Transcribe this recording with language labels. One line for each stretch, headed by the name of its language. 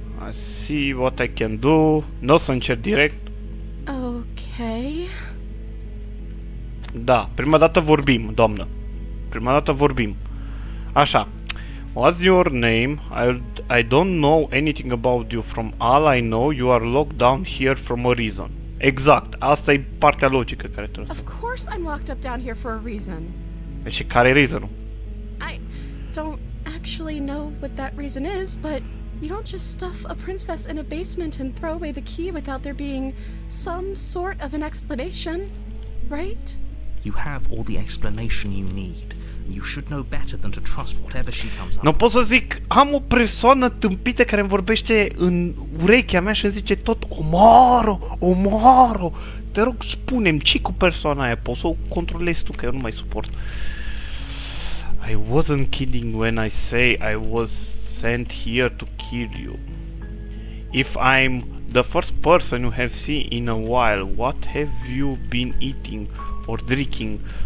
English: I see what I can do.
Romanian: N-o să încerc direct.
English: Okay.
Romanian: Da, prima dată vorbim, doamnă. Prima dată vorbim. Așa.
English: What's your name? I don't know anything about you. From all I know, you are locked down here from a reason.
Romanian: Exact. Asta e partea logică care trebuie să...
English: Of course I'm locked up down here for a reason.
Romanian: Deci care e reason-ul?
English: I don't actually know what that reason is, but you don't just stuff a princess in a basement and throw away the key without there being some sort of an explanation, right? You have all the explanation you need. You should know better than to trust whatever she comes up
Romanian: Nu
English: with.
Romanian: pot să zic, am o persoană tâmpită care îmi vorbește în urechea mea și îmi zice tot omoară, omoară. Te rog, spune-mi ce cu persoana aia, poți să o controlezi tu, că eu nu mai suport.
English: I wasn't kidding when I say I was sent here to kill you. If I'm the first person you have seen in a while, what have you been eating or drinking?